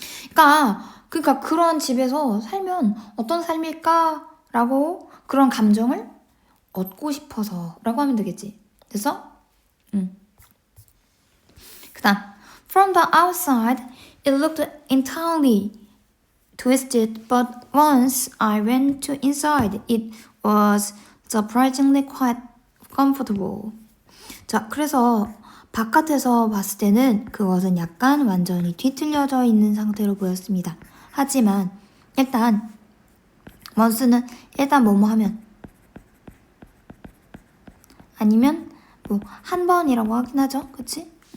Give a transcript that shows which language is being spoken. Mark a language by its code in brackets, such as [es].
[ko] 그러니까 그런 집에서 살면 어떤 삶일까라고 그런 감정을 얻고 싶어서라고 하면 되겠지. 됐어? 그다음 [en] From the outside, it looked entirely twisted, but once I went to inside, it was surprisingly quite comfortable. [ko] 자, 그래서 바깥에서 봤을 때는 그것은 약간 완전히 뒤틀려져 있는 상태로 보였습니다. 하지만 일단 once는 일단 뭐뭐 하면 아니면 뭐 한 번이라고 하긴 하죠. 그치?